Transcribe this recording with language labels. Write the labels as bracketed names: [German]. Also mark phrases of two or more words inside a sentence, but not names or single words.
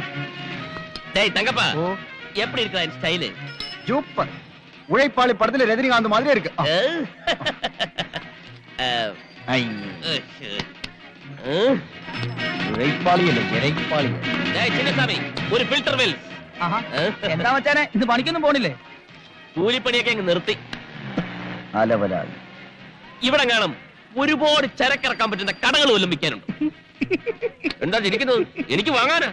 [Tamil] டேய் தங்கப்பா, எப்படி இருக்கா இந்த ஸ்டைல்? சூப்பர். உழைப்பாளி படத்துல ரஜினிகாந்த் மாதிரி இருக்கு. [Malayalam] ஐ ചിന്നസ്വാമി, ഒരു ഫിൽട്ടർ വെൽ. എന്താ മച്ചാനെ ഇത് പണിക്കൊന്നും പോണില്ലേ? കൂലിപ്പണിയൊക്കെ അങ്ങ് നിർത്തി. അലവലാതി. ഇവിടെ കാണും ഒരുപാട് ചരക്കിറക്കാൻ പറ്റുന്ന കടകൾ വല്ലതും വിൽക്കാനുണ്ട്. എന്താ ചിരിക്കുന്നത്? എനിക്ക് വാങ്ങാനാ.